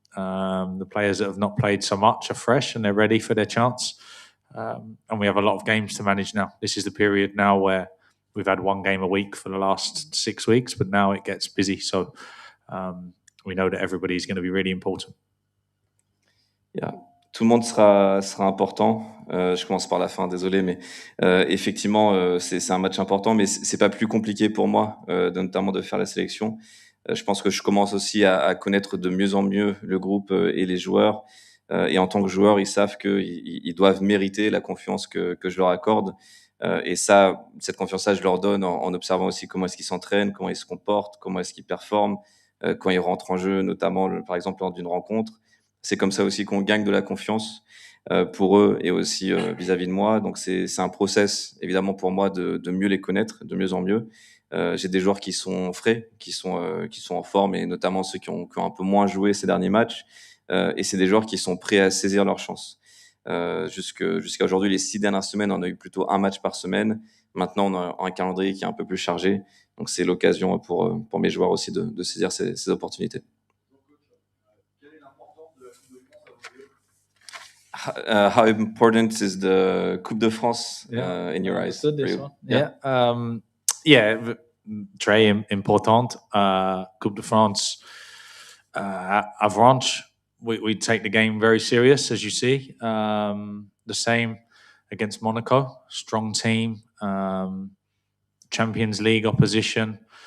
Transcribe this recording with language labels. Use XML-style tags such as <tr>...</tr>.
<en>The players that have not played so much are fresh and they're ready for their chance. And we have a lot of games to manage now. This is the period now where we've had one game a week for the last 6 weeks, but now it gets busy. So we know that everybody is going to be really important. Yeah.</en> <fr>Tout le monde sera important. Je commence par la fin, désolé, mais effectivement, c'est un match important, mais c'est pas plus compliqué pour moi, notamment de faire la sélection. Je pense que je commence aussi à connaître de mieux en mieux le groupe et les joueurs. Et en tant que joueur, ils savent qu'ils doivent mériter la confiance que je leur accorde. Et cette confiance-là, je leur donne en observant aussi comment est-ce qu'ils s'entraînent, comment ils se comportent, comment est-ce qu'ils performent, quand ils rentrent en jeu, notamment, par exemple, lors d'une rencontre. C'est comme ça aussi qu'on gagne de la confiance pour eux et aussi vis-à-vis de moi. Donc, c'est un process, évidemment, pour moi de mieux les connaître, de mieux en mieux. J'ai des joueurs qui sont frais, qui sont en forme, et notamment ceux qui ont un peu moins joué ces derniers matchs. Et c'est des joueurs qui sont prêts à saisir leur chance. Jusqu'à aujourd'hui, les 6 dernières semaines, on a eu plutôt un match par semaine. Maintenant, on a un calendrier qui est un peu plus chargé. Donc, c'est l'occasion pour mes joueurs aussi de saisir ces opportunités.</fr> <en>How important is the Coupe de France in your eyes? This one.</en> <fr>Très important. Coupe de France, avant.</fr> <en>We take the game very serious, as you see. The same against Monaco, strong team, Champions League opposition.</en>